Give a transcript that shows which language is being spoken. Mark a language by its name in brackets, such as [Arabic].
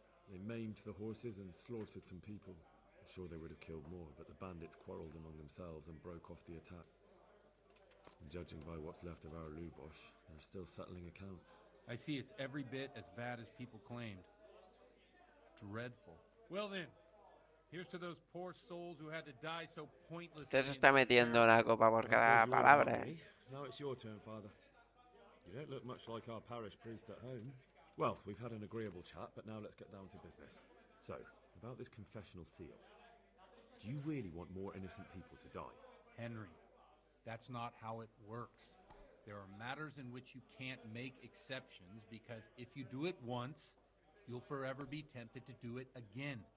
[English] They maimed the horses and slaughtered some people. I'm sure they would have killed more, but the bandits quarreled among themselves and broke off the attack. And judging by what's left of our Lubosh, they're still settling accounts. I see it's every bit as bad as people claimed. Dreadful. Well then, here's to those poor souls who had to die so pointlessly. [Spanish] Usted se está metiendo la copa por cada palabra. [English] Now it's your turn, Father. You don't look much like our parish priest at home. Well, we've had an agreeable chat, but now let's get down to business. So, about this confessional seal. Do you really want more innocent people to die? Henry, that's not how it works. There are matters in which you can't make exceptions because if you do it once, you'll forever be tempted to do it again.